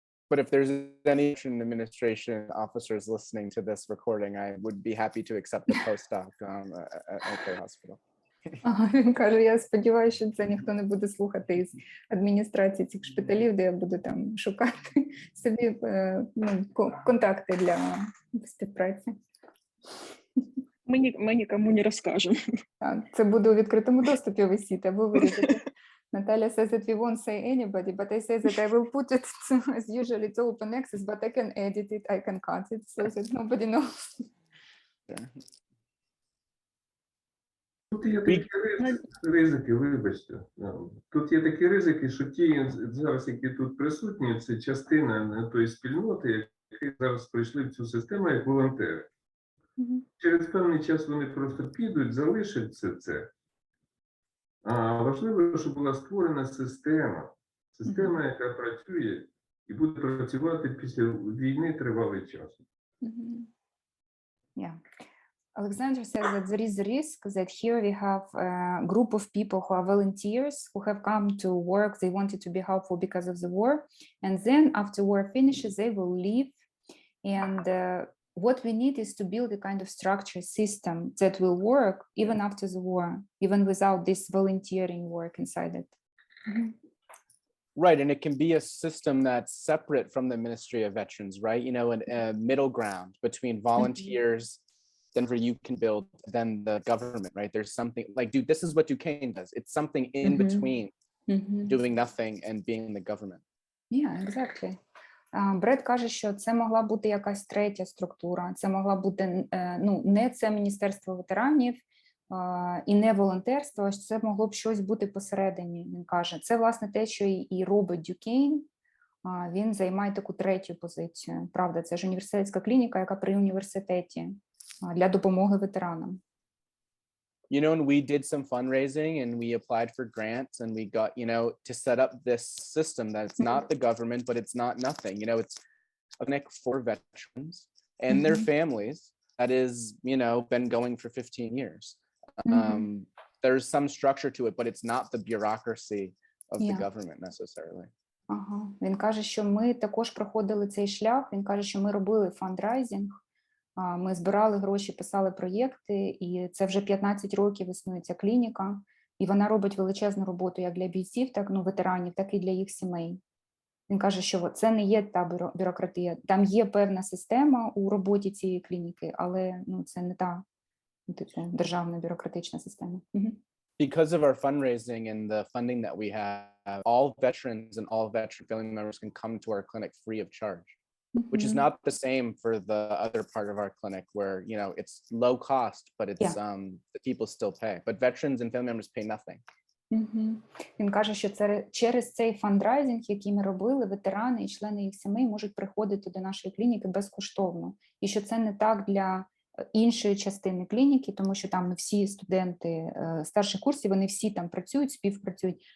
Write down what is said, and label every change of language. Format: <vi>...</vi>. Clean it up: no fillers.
<en>But if there's any administration officers listening to this recording, I would be happy to accept the postdoc at their hospital.</en> <uk>Він каже, я сподіваюся, що це ніхто не буде слухати із адміністрації цих шпиталів, де я буду там шукати собі контакти для співпраці. Ми нікому не розкажемо. Так, це буде у відкритому доступі висіти, або вирізати. Natalia says that we won't say anybody, but I say that I will put it as usually it's open access, but I can edit it, I can cut it, so that nobody knows. Тут є такі ризики, вибачте. Тут є такі ризики, що ті зараз, які тут присутні, це частина тої спільноти, які зараз прийшли в цю систему як волонтери. Через певний час вони просто підуть, залишать це. А важливо, щоб була створена система, яка працює і буде працювати після війни тривалий час.</uk> <en>Yeah. Alexander says that there is a risk that here we have a group of people who are volunteers who have come to work. They wanted to be helpful because of the war. And then after war finishes, they will leave. And what we need is to build a kind of structure system that will work even after the war, even without this volunteering work inside it. Right, and it can be a system that's separate from the Ministry of Veterans, right? A middle ground between volunteers, then where you can build, then the government, right? There's something like, dude, this is what Duquesne does. It's something in between doing nothing and being the government. Yeah, exactly.</en> <uk>Бред каже, що це могла бути якась третя структура, це могла бути, не це Міністерство ветеранів і не волонтерство, а це могло б щось бути посередині, він каже. Це, власне, те, що і робить Duquesne, він займає таку третю позицію. Правда, це ж університетська клініка, яка при університеті для допомоги ветеранам.</uk> <en>And we did some fundraising and we applied for grants and we got, to set up this system that's not the government, but it's not nothing. It's a clinic for veterans and their families that is, been going for 15 years. There's some structure to it, but it's not the bureaucracy of the government necessarily.</en> <uk>Він каже, що ми також проходили цей шлях. Він каже, що ми робили фандрайзинг. Ми збирали гроші, писали проєкти, і це вже 15 років існує ця клініка. і вона робить величезну роботу як для бійців, так, ветеранів, так і для їх сімей. Він каже, що це не є та бюрократія, там є певна система у роботі цієї клініки, але це не та державна бюрократична система.</uk> <en>Because of our fundraising and the funding that we have, all veterans and all veteran family members can come to our clinic free of charge, which is not the same for the other part of our clinic where, it's low cost, but it's the people still pay. But veterans and family members pay nothing.</en> <uk>Він каже, що це через цей фандрайзинг, який ми робили, ветерани і члени їх сімей можуть приходити до нашої клініки безкоштовно. І що це не так для іншої частини клініки, тому що там всі студенти старших курсів, вони всі там працюють, співпрацюють.</uk>